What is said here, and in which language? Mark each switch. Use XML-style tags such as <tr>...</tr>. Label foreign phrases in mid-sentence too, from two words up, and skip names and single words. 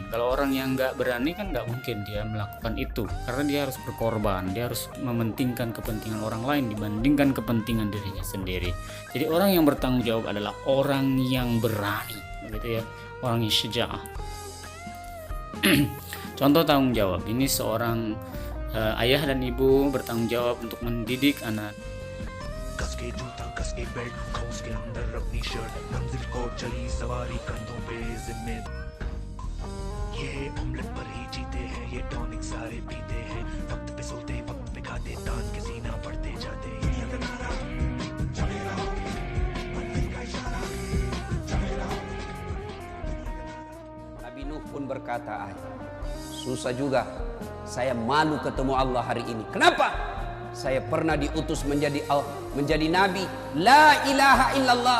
<id>Kalau orang yang nggak berani kan nggak mungkin dia melakukan itu, karena dia harus berkorban, dia harus mementingkan kepentingan orang lain dibandingkan kepentingan dirinya sendiri. Jadi orang yang bertanggung jawab adalah orang yang berani, begitu ya, orang yang syaja'ah. Contoh tanggung jawab, ini seorang ayah dan ibu bertanggung jawab untuk mendidik anak.</id> <hi>कस के जूता कस के बेल्ट कौस के अंदर अपनी शर्ट मंजिल को चली सवारी कंधों पे जिम्मे ये ऑमलेट पर ही जीते हैं ये टॉनिक सारे पीते हैं वक्त पे सोते वक्त पे खाते तान के सीना बढ़ते जाते</hi> <id>Nabi Nuh pun berkata, susah juga. Saya malu ketemu Allah hari ini. Kenapa? Saya pernah diutus menjadi nabi.</id> <ar>لا إله إلا الله.</ar>